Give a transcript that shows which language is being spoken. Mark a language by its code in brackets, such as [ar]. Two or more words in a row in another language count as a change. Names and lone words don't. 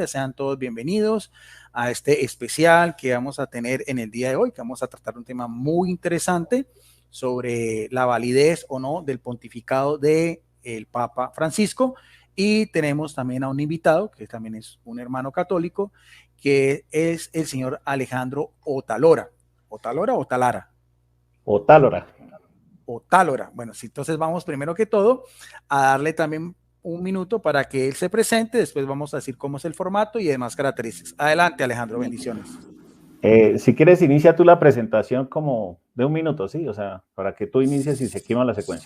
[es] Sean todos bienvenidos a este especial que vamos a tener en el día de hoy, que vamos a tratar un tema muy interesante sobre la validez o no del pontificado del Papa Francisco. Y tenemos también a un invitado, que también es un hermano católico, que es el señor Alejandro Otalora. ¿Otalora o Otalara? Otálora. Otálora. Bueno, sí, entonces vamos primero que todo a darle también un minuto para que él se presente, después vamos a decir cómo es el formato y demás características. Adelante, Alejandro, bendiciones. Si quieres, inicia tú la presentación como de un minuto, ¿sí? O sea, para que tú inicies y seguimos la secuencia.